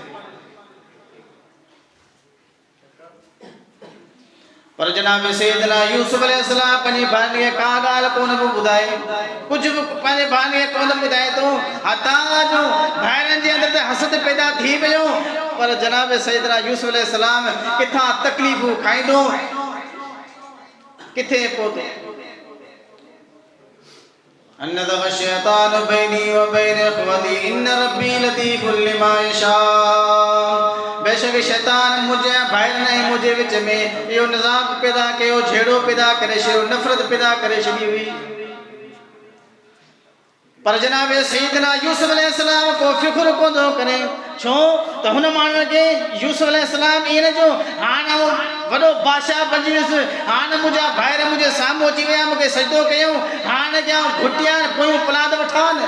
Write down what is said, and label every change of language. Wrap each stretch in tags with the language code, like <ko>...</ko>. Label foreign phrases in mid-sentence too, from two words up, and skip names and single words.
<sd>पर जनाब सैयदना यूसुफ अलैहिस्सलाम पंहिंजी भाउनि खे का ॻाल्हि कोन बि ॿुधाए, कुझु बि पंहिंजे भाउनि खे कोन ॿुधाए थो। हता जो भाइरनि जे अंदरि त हसद पैदा थी वियो। पर जनाब सैयदना यूसुफ अलैहिस्सलाम किथां तकलीफ़ूं खाईंदो किथे पहुतो।</sd> <ar>نزغ الشيطان بيني وبين إخوتي إن ربي لطيف لما يشاء.</ar> <sd>बेशक शैतान मुझे भाइरनि ऐं मुझे विच में इहो निज़ाम पैदा कयो, झेड़ो पैदा करे छॾियो, नफ़रत पैदा करे छॾी हुई। पर जनाब सैयदना यूसुफ अलैहिस्सलाम को फ़िक्र कोन थो करे। छो त हुन माण्हुनि खे यूसुफ अलैहिस्सलाम इन जो हाणे वॾो बादशाह बणिजी वियुसि, हाणे मुंहिंजा भाइर मुंहिंजे साम्हूं अची विया, मूंखे सजदो कयूं, हाणे ॼा घुटिया पोयूं पलाद वठां न।</sd>